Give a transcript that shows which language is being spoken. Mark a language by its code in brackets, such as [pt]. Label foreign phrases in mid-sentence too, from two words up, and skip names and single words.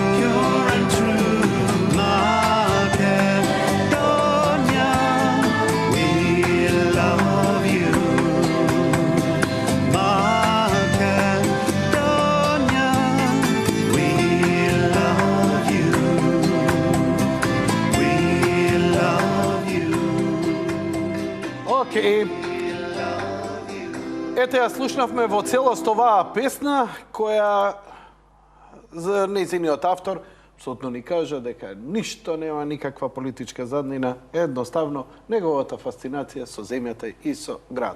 [en] Pure and true. Macedonia, we love you. Macedonia, we love you. We love you. [mk] Океј. Ете, ја слушнавме во целост оваа песна, која за нејзиниот автор апсолутно ни кажа дека ништо нема никаква политичка заднина, едноставно неговата фасцинација со земјата и со градот.